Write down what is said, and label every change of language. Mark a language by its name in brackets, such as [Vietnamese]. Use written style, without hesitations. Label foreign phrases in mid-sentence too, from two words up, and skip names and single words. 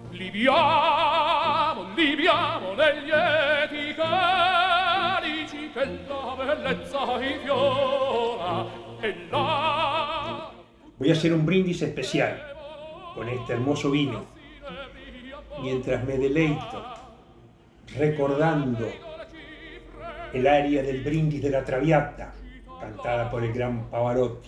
[Italian] libiamo negli eti calici che la bellezza infiora e la... [Spanish] Voy a hacer un brindis especial con este hermoso vino, mientras me deleito recordando el aria del brindis de la Traviata, cantada por el gran Pavarotti.